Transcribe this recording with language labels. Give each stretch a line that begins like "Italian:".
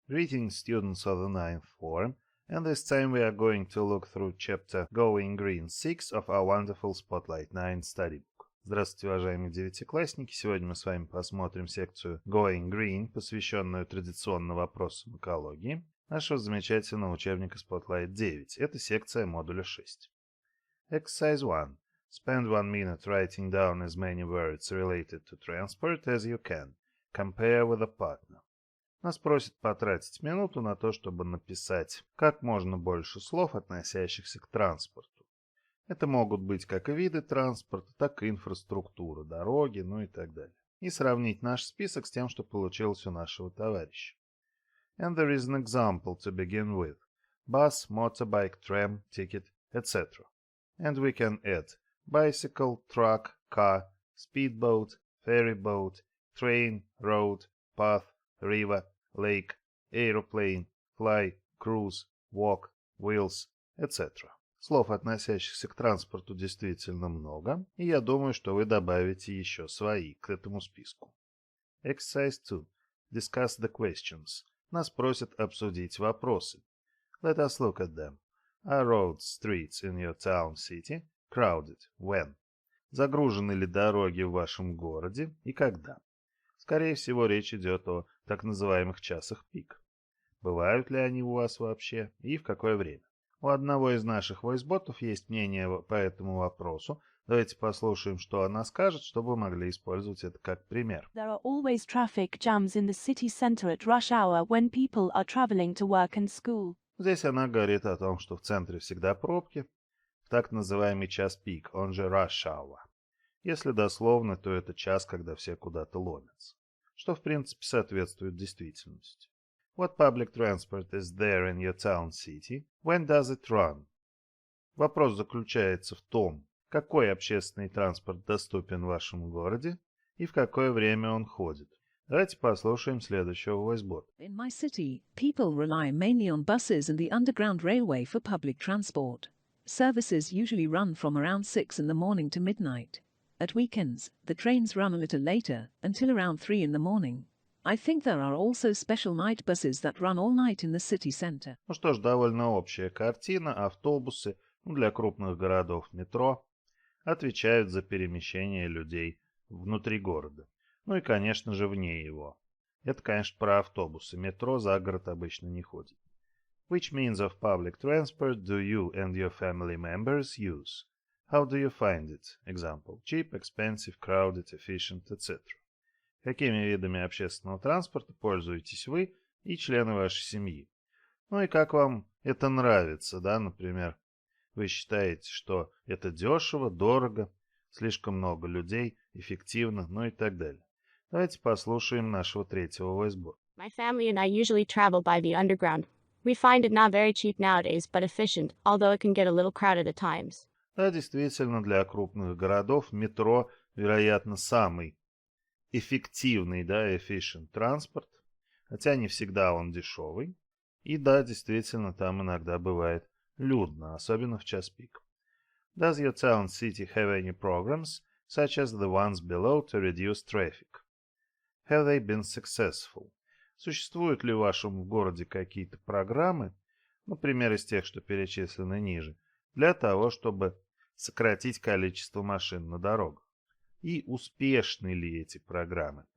English: Greetings, students of the ninth form, and this time we are going to look through chapter Going Green 6 of our wonderful Spotlight 9 study book.
Russian: Здравствуйте, уважаемые девятиклассники! Сегодня мы с вами посмотрим секцию Going Green, посвященную традиционно вопросам экологии, нашего замечательного учебника Spotlight 9. Это секция модуля 6.
English: Exercise 1. Spend 1 minute writing down as many words related to transport as you can. Compare with a partner.
Russian: Нас просят потратить минуту на то, чтобы написать как можно больше слов, относящихся к транспорту. Это могут быть как и виды транспорта, так и инфраструктура, дороги, ну и так далее. И сравнить наш список с тем, что получилось у нашего товарища.
English: And there is an example to begin with. Bus, motorbike, tram, ticket, etc. And we can add bicycle, truck, car, speedboat, ferry boat, train, road, path, river, lake, aeroplane, fly, cruise, walk, wheels, etc.
Russian: Слов, относящихся к транспорту, действительно много, и я думаю, что вы добавите еще свои к этому списку.
English: Exercise 2. Discuss the questions.
Russian: Нас просят обсудить вопросы.
English: Let us look at them. Are roads, streets in your town, city crowded? When?
Russian: Загружены ли дороги в вашем городе и когда? Скорее всего, речь идет о так называемых часах пик. Бывают ли они у вас вообще и в какое время? У одного из наших войс-ботов есть мнение по этому вопросу. Давайте послушаем, что она скажет, чтобы вы могли использовать это как пример.
English: There are always traffic jams in the city center at rush hour when people are traveling to work and school.
Russian: Здесь она говорит о том, что в центре всегда пробки, в так называемый час пик, он же
English: rush hour.
Russian: Если дословно, то это час, когда все куда-то ломятся, что в принципе соответствует действительности.
English: What public transport is there in your town city? When does it run?
Russian: Вопрос заключается в том, какой общественный транспорт доступен в вашем городе и в какое время он ходит. Давайте послушаем следующего войс-бота.
English: In my city, people rely mainly on buses and the underground railway for public transport. Services usually run from around 6 in the morning to midnight. At weekends, the trains run a little later, until around 3 in the morning. I think there are also special night buses that run all night in the city center.
Russian: Ну что ж, довольно общая картина. Автобусы, для крупных городов метро, отвечают за перемещение людей внутри города. Ну и, конечно же, вне его. Это, конечно, про автобусы. Метро за город обычно не ходит.
English: Which means of public transport do you and your family members use? How do you find it? Example: cheap, expensive, crowded, efficient, etc.
Russian: Какими видами общественного транспорта пользуетесь вы и члены вашей семьи? Ну и как вам это нравится, да, например? Вы считаете, что это дешево, дорого, слишком много людей, эффективно, ну и так далее. Давайте послушаем нашего третьего войс-бота.
English: My family and I usually travel by the underground. We find it not very cheap nowadays, but efficient, although it can get a little crowded at times.
Russian: Да, действительно, для крупных городов метро, вероятно, самый эффективный, да, efficient транспорт, хотя не всегда он дешевый. И да, действительно, там иногда бывает людно, особенно в час пик.
English: Does your town city have any programs, such as the ones below, to reduce traffic? Have they been successful?
Russian: Существуют ли в вашем городе какие-то программы, например, из тех, что перечислены ниже, для того, чтобы сократить количество машин на дорогах? И успешны ли эти программы?